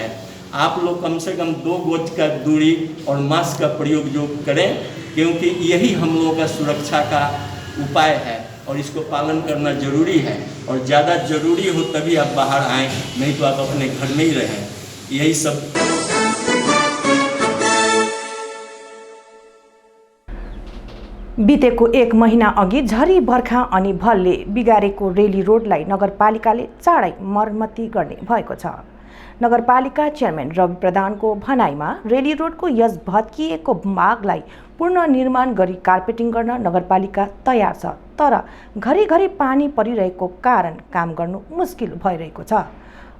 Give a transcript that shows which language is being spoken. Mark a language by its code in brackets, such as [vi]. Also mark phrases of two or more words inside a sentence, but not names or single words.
[hi] आप लोग कम से कम 2 गज का दूरी और मास्क का प्रयोग जो करें, क्योंकि यही हम लोगों का सुरक्षा का उपाय है और इसको पालन करना जरूरी है। और ज़्यादा ज़रूरी हो तभी आप बाहर आएँ, नहीं तो आप अपने घर में ही रहें। यही सब। [ne] बितेको 1 महिना अघि झरी बर्खा अनि भलले बिगारेको रेली रोडलाई नगरपालिकाले चाँडै मर्मती गर्ने भएको छ। नगरपालिका चेयरमैन रवि प्रधानको भनाइमा रेली रोडको यस भत्किएको भागलाई पुनर्निर्माण गरी कार्पेटिङ गर्न नगरपालिका तयार छ, तर घरिघरि पानी परिरहेको कारण काम गर्नु मुस्किल भइरहेको छ।